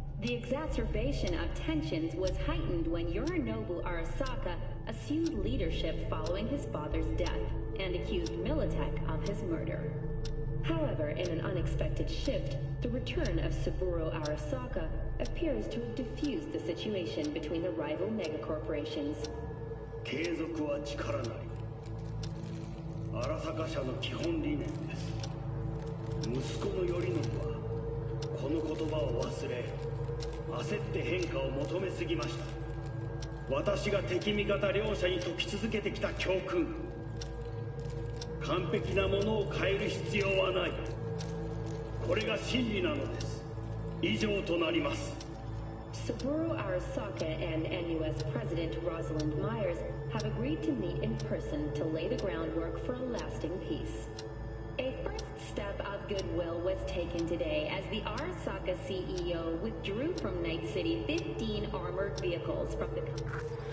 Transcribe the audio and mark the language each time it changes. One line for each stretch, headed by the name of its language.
English: The exacerbation of tensions was heightened when Yorinobu Arasaka assumed leadership following his father's death and accused Militech of his murder. However, in an unexpected shift, the return of Saburo Arasaka appears to have diffused the situation between the rival megacorporations.
Japanese: 継続は力なり。荒坂社の基本理念です。息子の頼信はこの言葉を忘れ、焦って変化を求めすぎました。私が敵味方両者に説き続けてきた教訓。完璧なものを変える必要はない。これが真理なのです。以上となります。
English: Saburo Arasaka and NUS President Rosalind Myers have agreed to meet in person to lay the groundwork for a lasting peace. A first step of goodwill was taken today as the Arasaka CEO withdrew from Night City 15 armored vehicles from the country.